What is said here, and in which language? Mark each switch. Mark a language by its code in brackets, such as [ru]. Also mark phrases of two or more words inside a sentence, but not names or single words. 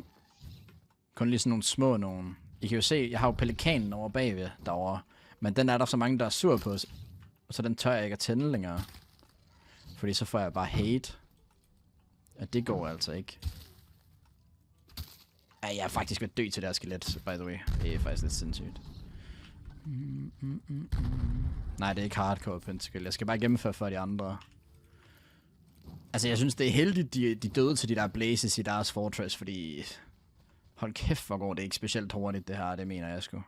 [da] Kun lige sådan nogle små nogen. I kan jo se, jeg har jo pelikanen over bagved derovre. Men den er der så mange, der er sur på. Så den tør jeg ikke at tænde længere. Fordi så får jeg bare hate. Og det går altså ikke. Ej, jeg er faktisk ved at dø til det her skelet, [en] by the way. [da] Det er faktisk lidt sindssygt. Nej, det er ikke hardcore Pentacle. Jeg skal bare gennemføre for de andre. Altså, jeg synes, det er heldigt, de døde til de der blazes i deres fortress, fordi... Hold kæft, hvor går det ikke specielt hurtigt, det her, det mener jeg sgu.